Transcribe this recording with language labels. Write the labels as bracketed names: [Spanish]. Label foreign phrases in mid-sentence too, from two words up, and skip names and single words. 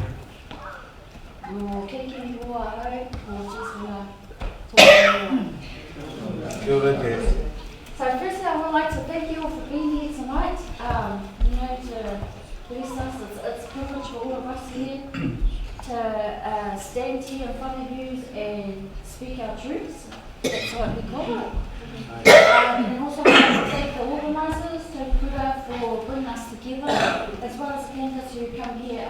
[Māori] No kerekeri roa hau, ko Jesuna tō Kia ora, Jess. [English] So firstly, I would like to thank you all for being here tonight. You know, to bless us, it's a privilege for all of us here to stand here in front of you and speak our truths. That's what we call it. And also I'd like to thank the organisers, to Kura, for bringing us together, as well as the candidates who come here.